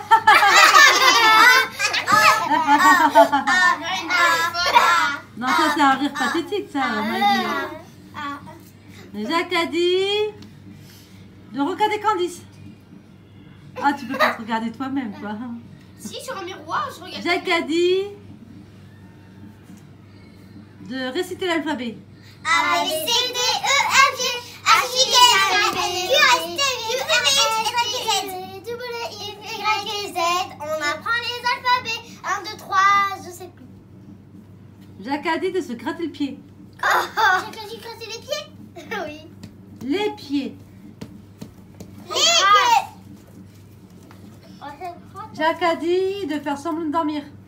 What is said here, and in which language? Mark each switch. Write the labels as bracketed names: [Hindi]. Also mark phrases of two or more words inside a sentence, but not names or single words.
[French] Non, ça c'est un rire pathétique, ça, à mon avis. Jacadi de regarder Candice. Ah, tu peux pas te regarder toi-même, quoi. Si, sur un miroir, je regarde. Jacadi de réciter l'alphabet. A, B, C, D, E, F, G, H, I, J, K, L, M, N, O, P, Q, R, S, T, U, V, W, X, Y, Z. On apprend les alphabets. 1, 2, 3, je sais plus. Jacadi de se gratter le pied. J'ai dit gratter les pieds? Oui. Les pieds. Les pieds. Jacadi de faire semblant de dormir.